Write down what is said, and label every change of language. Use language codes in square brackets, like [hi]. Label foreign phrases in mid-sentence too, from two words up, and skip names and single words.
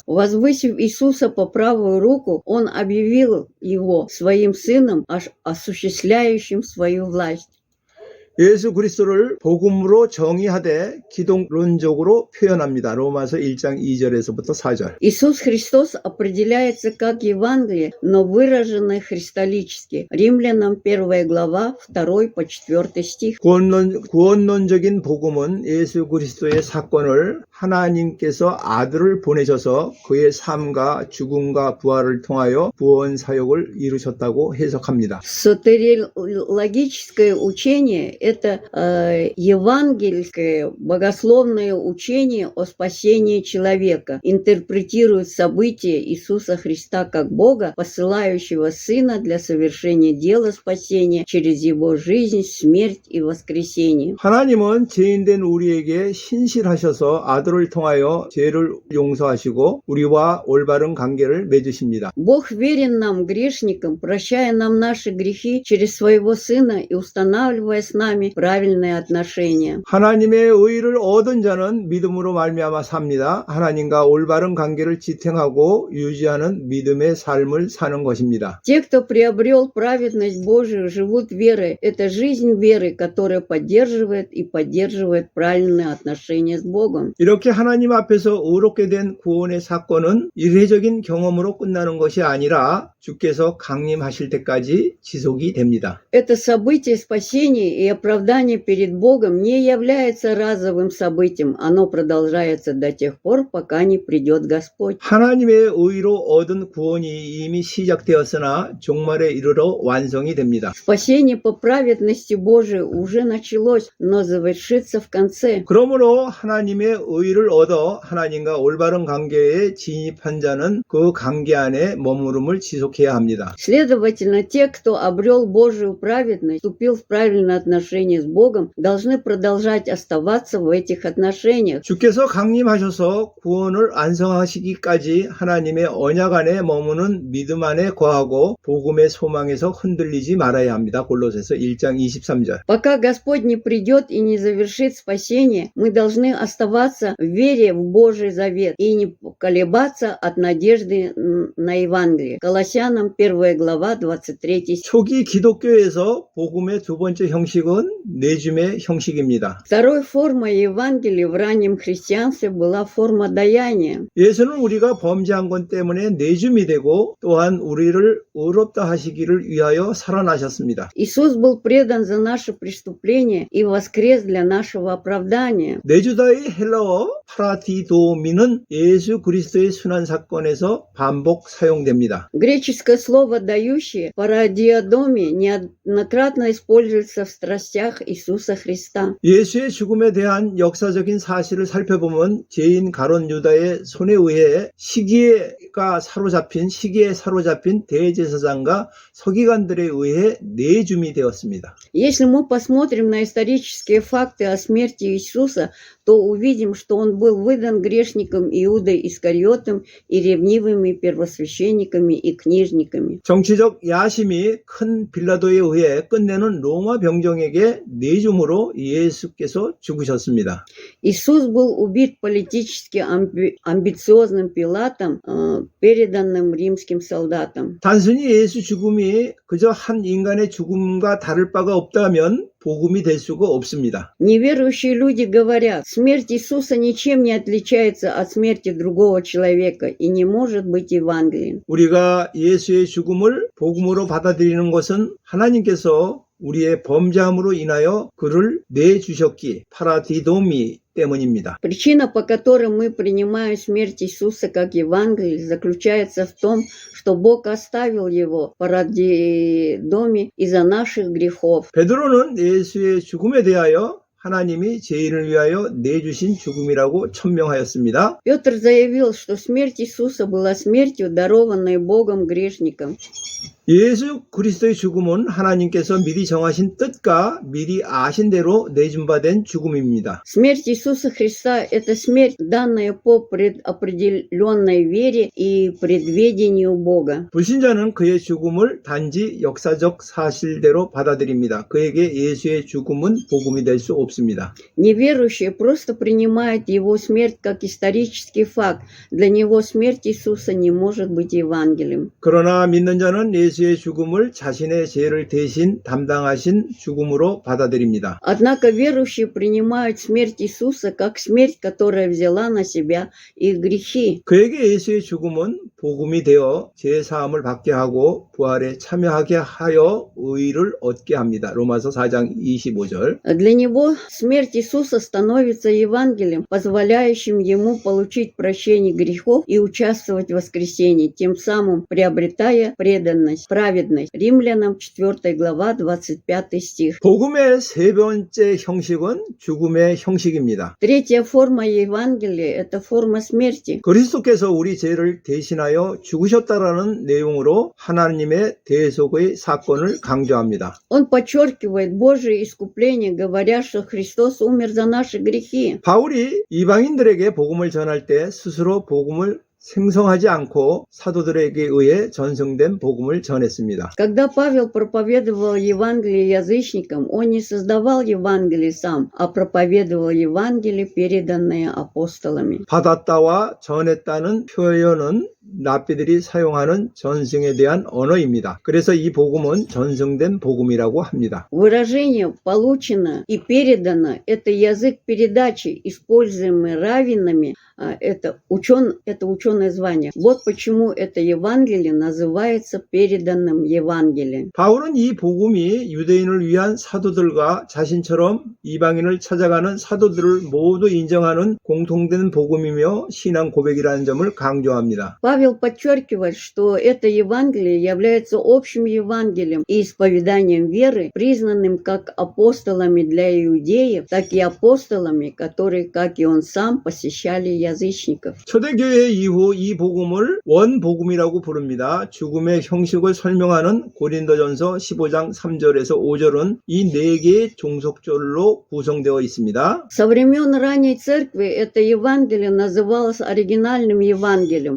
[ru] Возвысив Иисуса по правую руку, он объявил его своим сыном, осуществляющим свою власть. [ko] 예수 그리스도를 복음으로 정의하되 기독론적으로 표현합니다. 로마서 1장 2절에서부터 4절. [ru] Иисус Христос определяется как Евангелие, но выраженное христолически. Римлянам 1 глава 2 по 4 стих. [ko] 구원론적인 복음은 예수 그리스도의 사건을 하나님께서 아들을 보내셔서 그의 삶과 죽음과 부활을 통하여 구원 사역을 이루셨다고 해석합니다. [ru] Сотериологическое учение – это евангельское богословное учение о спасении человека, интерпретирует события Иисуса Христа как Бога, посылающего Сына для совершения дела спасения через Его жизнь, смерть и воскресение. [ko] 하나님은 죄인된 우리에게 신실하셔서 아들을 통하여 죄를 용서하시고 우리와 올바른 관계를 맺으십니다. [ru] Бог верен нам, грешникам, прощая нам наши грехи через Своего Сына и устанавливая с нами правильные отношения. [ko] 하나님의 의를 얻은 자는 믿음으로 말미암아 삽니다. 하나님과 올바른 관계를 지탱하고 유지하는 믿음의 삶을 사는 것입니다. [ru] Те, кто приобрел праведность Божию, живут верой. Это жизнь веры, которая поддерживает правильные отношения с Богом. [ko] 이렇게 하나님 앞에서 의롭게 된 구원의 사건은 일회적인 경험으로 끝나는 것이 아니라 주께서 강림하실 때까지 지속이 됩니다. [ru] Это событие спасения и оправдания перед Богом не является разовым событием. Оно продолжается до тех пор, пока не придет Господь. [ko] 하나님의 의로 얻은 구원이 이미 시작되었으나 종말에 이르러 완성이 됩니다. [ru] Спасение по праведности Божией уже началось, но завершится в конце. [ko] 그러므로 하나님의 의를 얻어 하나님과 올바른 관계에 진입한 자는 그 관계 안에 머무름을 지속해야 합니다. [ru] Следовательно, те, кто обрел Божию праведность, вступил в правильное отношение с Богом, должны продолжать оставаться в этих отношениях. [ko] 주께서 강림하셔서 구원을 완성하시기까지 하나님의 언약 안에 머무는 믿음 안에 거하고 복음의 소망에서 흔들리지 말아야 합니다. 골로새서 1장 23절. [ru] Пока Господь не придет и не завершит спасение, мы должны оставаться в вере в Божий завет и не колебаться от надежды на Евангелие. Колоссянам 1 глава 23 стих. [ko] 초기 기독교에서 복음의 두 번째 형식은 내줌의 형식입니다. [ru] Второй формой Евангелия в раннем христианстве была форма даяния. [ko] 예수는 우리가 범죄한 것 때문에 내줌이 되고 또한 우리를 의롭다 하시기를 위하여 살아나셨습니다. [ru] Иисус был предан за наше преступление и воскрес для нашего оправдания. [ko] 내주다의 헬라어 파라디도미는 예수 그리스도의 순환 사건에서 반복 사용됩니다. [ru] Греческое слово «дающее» парадиодоми неоднократно используется в страстях Иисуса Христа. [ko] 예수의 죽음에 대한 역사적인 사실을 살펴보면 죄인 가룟 유다의 손에 의해 시기에 사로잡힌 대제사장과 서기관들에 의해 내줌이 되었습니다. [ru] Если мы посмотрим на исторические факты о смерти Иисуса, то увидим, что он был выдан грешникам Иудой Искариотом и ревнивыми первосвященниками и книжниками. [ko] 정치적 야심이 큰 빌라도에 의해 끝내는 로마 병정에게 내줌으로 예수께서 죽으셨습니다. [ru] Иисус был убит политически амбициозным Пилатом, переданным римским солдатам. [ko] 단순히 예수 죽음이 그저 한 인간의 죽음과 다를 바가 없다면 복음이 될 수가 없습니다. [ru] Неверующие люди говорят, смерть Иисуса ничем не отличается от смерти другого человека и не может быть Евангелием. [ko] 우리가 예수의 죽음을 복음으로 받아들이는 것은 하나님께서 우리의 범죄함으로 인하여 그를 내주셨기 파라디도미 때문입니다. [ru] Причина, по которой мы принимаем смерть Иисуса как Евангелие, заключается в том, что Бог оставил его парадидоме из-за наших грехов. [ko] 베드로는 예수의 죽음에 대하여 하나님이 죄인을 위하여 내주신 죽음이라고 천명하였습니다. [ru] Петр заявил, что смерть Иисуса была смертью, дарованной Богом грешникам. [ko] 예수 그리스도의 죽음은 하나님께서 미리 정하신 뜻과 미리 아신 대로 내준 바 된 죽음입니다. [ru] Смерть Иисуса Христа – это смерть, данная по предопределенной вере и предведению Бога. [ko] 불신자는 그의 죽음을 단지 역사적 사실대로 받아들입니다. 그에게 예수의 죽음은 복음이 될 수 없습니다. [ru] Неверующие просто принимают его смерть как исторический факт. Для него смерть Иисуса не может быть Евангелием. [ko] 그러나 믿는 자는 예수의 죽음을 자신의 죄를 대신 담당하신 죽음으로 받아들입니다. [ru] Однако верующие принимают смерть Иисуса как смерть, которая взяла на себя их грехи. [ko] 그에게 예수의 죽음은 복음이 되어 죄 사함을 받게 하고 부활에 참여하게 하여 의를 얻게 합니다. 로마서 4장 25절. [ru] Для него смерть Иисуса становится Евангелием, позволяющим ему получить прощение грехов и участвовать в воскресении, тем самым приобретая преданность, праведность. Римлянам 4 глава 25 стих. [ko] 복음의 세 번째 형식은 죽음의 형식입니다. [ru] Третья форма Евангелия – это форма смерти. [ko] 그리스도께서 우리 죄를 대신하여 죽으셨다라는 내용으로 하나님의 대속의 사건을 강조합니다. [ru] Он подчеркивает Божие искупление, говоря, что Христос умер за наши грехи. [ko] 바울이 이방인들에게 복음을 전할 때 스스로 복음을 생성하지 않고 사도들에게 의해 전승된 복음을 전했습니다. [ru] Когда Павел проповедовал Евангелие язычникам, он не создавал Евангелие сам, а проповедовал Евангелие, переданное апостолами. [ko] 받았다와 전했다는 표현은 랍비들이 사용하는 전승에 대한 언어입니다. 그래서 이 복음은 전승된 복음이라고 합니다. [ru] Выражение «получено» и «передано» – это язык передачи, используемый раввинами, это ученое звание. Вот почему это Евангелие называется переданным Евангелием. [ko] 바울은 이 복음이 유대인을 위한 사도들과 자신처럼 이방인을 찾아가는 사도들을 모두 인정하는 공통된 복음이며 신앙 고백이라는 점을 강조합니다. [ru] Павел подчеркивает, что это Евангелие является общим Евангелием и исповеданием веры, признанным как апостолами для иудеев, так и апостолами, которые, как и он сам, посещали язычников. [ko] 초대교회 이후 이 복음을 원복음이라고 부릅니다. 죽음의 형식을 설명하는 고린도전서 15장 3절에서 5절은 이 네 개의 종속절로 구성되어 있습니다. [ru] Со времен ранней церкви это Евангелие называлось оригинальным Евангелием.